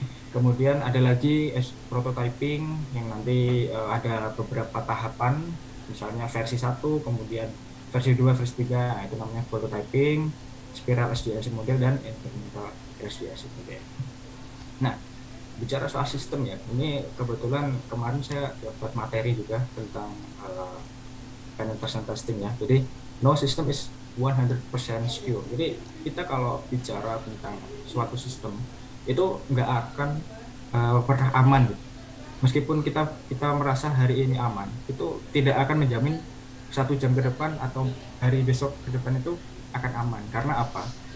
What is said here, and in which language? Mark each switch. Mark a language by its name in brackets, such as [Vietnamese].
[Indonesian] Kemudian ada lagi prototyping yang nanti ada beberapa tahapan, misalnya versi 1, kemudian versi 2, versi 3, nah, itu namanya prototyping, spiral SDLC model, dan incremental SDLC model. Nah, bicara soal sistem ya, ini kebetulan kemarin saya dapat materi juga tentang penetration testing ya. [English] Jadi no system is 100% secure. [Indonesian] Jadi kita kalau bicara tentang suatu sistem itu nggak akan pernah aman gitu. Meskipun kita merasa hari ini aman, itu tidak akan menjamin 1 jam ke depan atau hari besok ke depan itu akan aman. Karena apa?